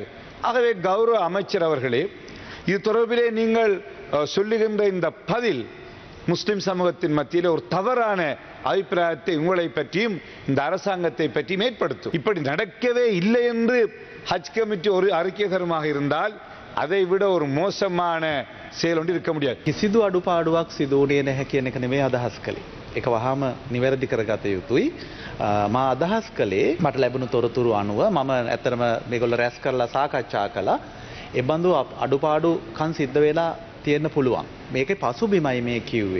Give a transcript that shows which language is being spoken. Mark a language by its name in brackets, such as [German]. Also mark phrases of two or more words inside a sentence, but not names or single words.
[Tamil] ஆகவே கௌரவ அமைச்சர் அவர்களே, இது தொடர்பிலே நீங்கள் சொல்லுகின்ற இந்த பதில் முஸ்லிம் சமூகத்தின் மத்தியில் ஒரு தவறான அபிப்பிராயத்தை உங்களை பற்றியும் இந்த அரசாங்கத்தை பற்றியும் ஏற்படுத்தும். இப்படி நடக்கவே இல்லை என்று ஹஜ் கமிட்டி ஒரு அறிக்கை தருமாக இருந்தால் அதை விட ஒரு மோசமான செயல் ஒன்று இருக்க முடியாது. [Sinhala] කිසිදු අඩුපාඩුවක් සිදු වුණේ නැහැ කියන එක නෙමෙයි අදහස් කළේ. ඒක වහාම නිවැරදි කරගත යුතුයි. මා අදහස් කළේ මට ලැබුණු තොරතුරු අනුව මම ඇත්තටම මේගොල්ලෝ රැස් කරලා සාකච්ඡා කළා. ඒ බඳු අඩුපාඩුකම් සිද්ධ වෙලා තියෙන්න පුළුවන්. මේකේ පසුබිමයි මේ කිව්වේ.